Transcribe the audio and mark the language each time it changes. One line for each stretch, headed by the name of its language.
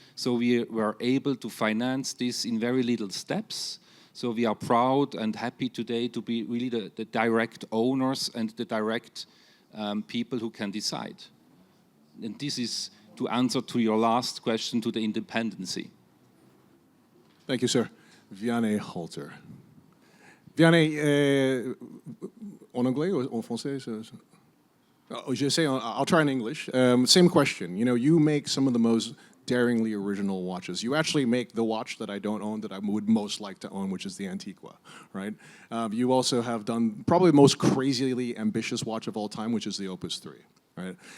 English: So we were able to finance this in very little steps. So we are proud and happy today to be really the direct owners and the direct people who can decide. And this is to answer to your last question, to the independency. Thank you, sir. Vianney Halter.
French: Vianney, en anglais ou en français?
English: I'll try in English. Same question. You know, you make some of the most daringly original watches. You actually make the watch that I don't own that I would most like to own, which is the Antiqua, right? You also have done probably the most crazily ambitious watch of all time, which is the Opus 3, right?